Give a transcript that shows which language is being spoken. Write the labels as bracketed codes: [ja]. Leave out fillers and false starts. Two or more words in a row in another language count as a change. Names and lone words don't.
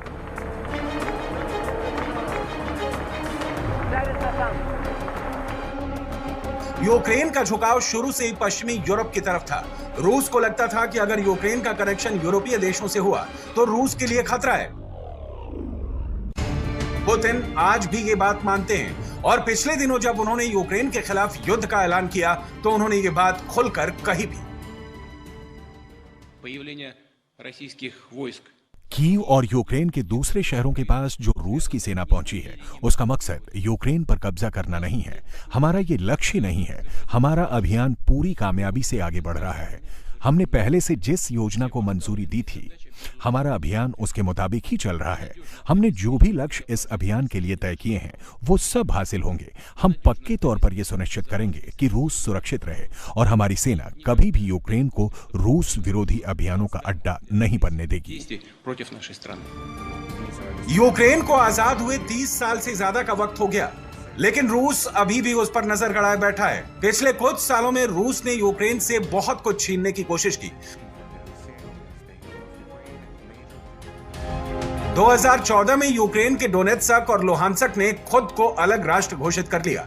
[hi] यूक्रेन का झुकाव शुरू से ही पश्चिमी यूरोप की तरफ था। रूस को लगता था कि अगर यूक्रेन का कनेक्शन यूरोपीय देशों से हुआ तो रूस के लिए खतरा है। पुतिन आज भी ये बात मानते हैं और पिछले दिनों जब उन्होंने यूक्रेन के खिलाफ युद्ध का ऐलान किया तो उन्होंने ये बात खुलकर कही भी। [ru] Появление российских войсक [hi] कीव और यूक्रेन के दूसरे शहरों के पास जो रूस की सेना पहुंची है, उसका मकसद यूक्रेन पर कब्जा करना नहीं है। हमारा ये लक्ष्य नहीं है। हमारा अभियान पूरी कामयाबी से आगे बढ़ रहा है। हमने पहले से जिस योजना को मंजूरी दी थी, हमारा अभियान उसके मुताबिक ही चल रहा है। हमने जो भी लक्ष्य इस अभियान के लिए तय किए हैं, वो सब हासिल होंगे। हम पक्के तौर पर यह सुनिश्चित करेंगे कि रूस सुरक्षित रहे और हमारी सेना कभी भी यूक्रेन को रूस विरोधी अभियानों का अड्डा नहीं बनने देगी। [ru] действий против нашей страны। [hi] यूक्रेन को आजाद हुए 30 साल से ज्यादा का वक्त हो गया, लेकिन रूस अभी भी उस पर नजर गड़ाए बैठा है। पिछले कुछ सालों में रूस ने यूक्रेन से बहुत कुछ छीनने की कोशिश की। 2014 में यूक्रेन के डोनेत्स्क और लुहांस्क ने खुद को अलग राष्ट्र घोषित कर लिया।